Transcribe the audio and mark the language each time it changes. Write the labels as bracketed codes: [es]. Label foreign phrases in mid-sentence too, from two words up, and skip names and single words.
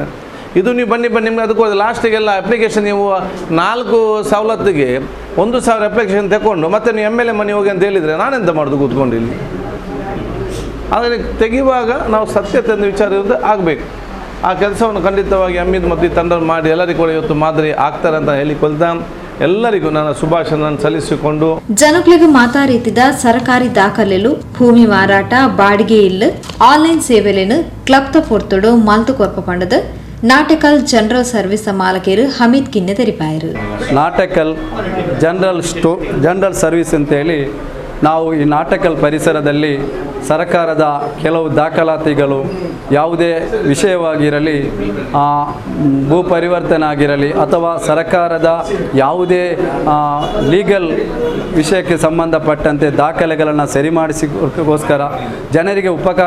[kn] ಇದು ನೀವು ಬನ್ನಿ ಬನ್ನಿ ನಿಮಗೆ ಅದಕ್ಕೆ ಲಾಸ್ಟಿಗೆಲ್ಲ ಅಪ್ಲಿಕೇಶನ್ ನೀವು 4 ಸವಲತ್ತಿಗೆ 1,000 ಅಪ್ಲಿಕೇಶನ್ ತಗೊಂಡು ಮತ್ತೆ ನೀವು MLA ಮನೆ ಹೋಗಿ ಅಂತ ಹೇಳಿದರೆ ನಾನೆಂತ ಮಾಡೋದು ಕೂತ್ಕೊಂಡು ಇಲ್ಲಿ. ಆದರೆ ತೆಗೆಯುವಾಗ ನಾವು ಸತ್ಯತೆ ಎಂದು ವಿಚಾರ ಇರೋದು ಆಗಬೇಕು. ಆ ಕೆಲಸವನ್ನು ಖಂಡಿತವಾಗಿ ಹಮೀದ್ ಮತ್ತು ಈ ತಂಡ ಮಾಡಿ ಎಲ್ಲರಿಗೂ ಕೂಡ ಇವತ್ತು ಮಾದರಿ ಆಗ್ತಾರೆ ಅಂತ ಹೇಳಿಕೊಳ್ತಾ ಎಲ್ಲರಿಗೂ ನನ್ನ ಶುಭಾಶಯ ಸಲ್ಲಿಸಿಕೊಂಡು [tcy] ಜನಕ್ಲೆಗು ಮಾತಾ ರೀತಿದ ಸರಕಾರಿ ದಾಖಲೆಲು ಭೂಮಿ ಮಾರಾಟ ಬಾಡಿಗೆ ಇಲ್ಲು ಆನ್ಲೈನ್ ಸೇವೆಲೆನು ಕ್ಲಬ್ ತ ಪೊರ್ತುಡು ಮಲ್ತು ಕೊರ್ಪ ಪಂಡದು ನಾಟಕಲ್ ಜನರಲ್ ಸರ್ವಿಸ್ ಮಾಲಕರು ಹಮೀದ್ ಕಿನ್ನೆ ತೆರಿಪಾಯರು. [kn] ನಾಟಕಲ್ ಜನರಲ್ ಸರ್ವಿಸ್ ಅಂತೇಳಿ ನಾವು ಈ ನಾಟಕಲ್ ಪರಿಸರದಲ್ಲಿ ಸರಕಾರದ ಕೆಲವು ದಾಖಲಾತಿಗಳು ಯಾವುದೇ ವಿಷಯವಾಗಿರಲಿ, ಭೂ ಪರಿವರ್ತನೆ ಆಗಿರಲಿ ಅಥವಾ ಸರಕಾರದ ಯಾವುದೇ ಲೀಗಲ್ ವಿಷಯಕ್ಕೆ ಸಂಬಂಧಪಟ್ಟಂತೆ ದಾಖಲೆಗಳನ್ನು ಸರಿಮಾಡಿಸಿಗೋಸ್ಕರ ಜನರಿಗೆ ಉಪಕಾರ